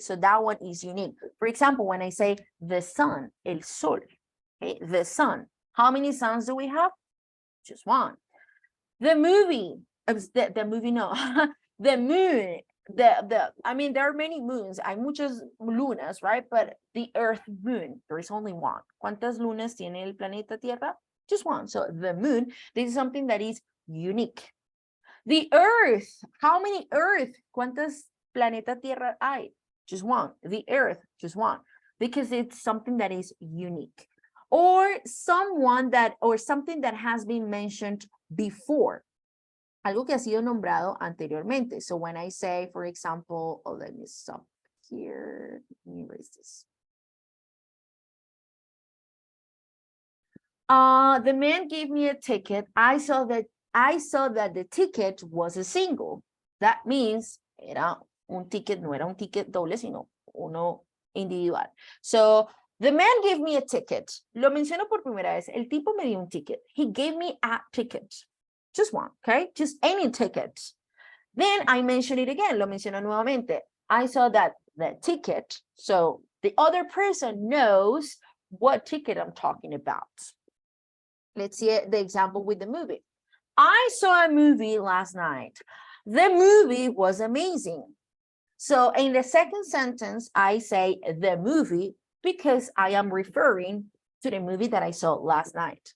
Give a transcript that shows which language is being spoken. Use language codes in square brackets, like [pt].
[en] So that one is unique. For example, when I say the sun, [es] el sol, [en] okay? The sun. How many suns do we have? Just one. The movie, the movie, no. The moon, I mean, there are many moons. [es] Hay muchas lunas, [en] right? But the earth moon, there is only one. [es] ¿Cuántas lunas tiene el planeta Tierra? [en] Just one. So the moon, this is something that is unique. The earth, how many earth? [es] ¿Cuántas planeta Tierra hay? [en] Just one. The earth, just one. Because it's something that is unique. Or someone that, or something that has been mentioned before. [es] Algo que ha sido nombrado anteriormente. [en] So when I say, for example, oh, let me stop here. Let me erase this. The man gave me a ticket. I saw that the ticket was a single. That means [es] era un ticket, no era un ticket doble, sino uno individual. [en] So the man gave me a ticket. [es] Lo menciono por primera vez. El tipo me dio un ticket. [en] He gave me a ticket. Just one, okay? Just any ticket. Then I mention it again. [es] Lo menciono nuevamente. [en] I saw that the ticket. So the other person knows what ticket I'm talking about. Let's see the example with the movie. I saw a movie last night. The movie was amazing. So in the second sentence, I say the movie because I am referring to the movie that I saw last night.